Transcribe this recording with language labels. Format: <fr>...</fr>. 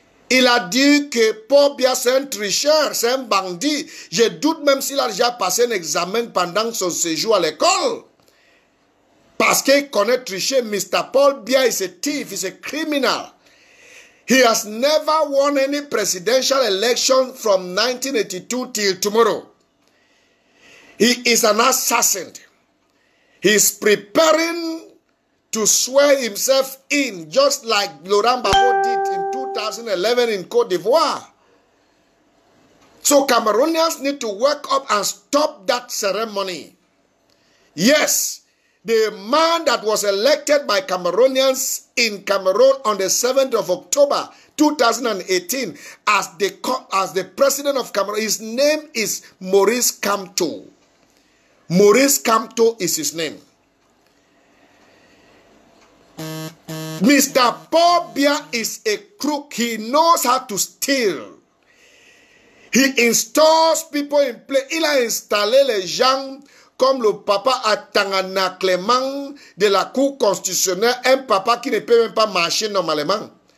<fr>Il a dit que Paul Biya c'est un tricheur, c'est un bandit. Je doute même s'il a déjà passé un examen pendant son séjour à l'école. Parce qu'il connaît tricher.</fr> <en>Mr. Paul Biya is a thief, is a criminal. He has never won any presidential election from 1982 till tomorrow. He is an assassin. He is preparing to swear himself in, just like Laurent Gbagbo did in 2011 in Côte d'Ivoire. So Cameroonians need to wake up and stop that ceremony. Yes, the man that was elected by Cameroonians in Cameroon on the 7th of October 2018 as the president of Cameroon, his name is Maurice Kamto. Maurice Kamto is his name. Mr. Paul Biya is a crook. He knows how to steal. He installs people in place.</en> <fr>Il a installé les gens comme le papa Atangana Clément de la Cour constitutionnelle, un papa qui ne peut même pas marcher normalement.</fr>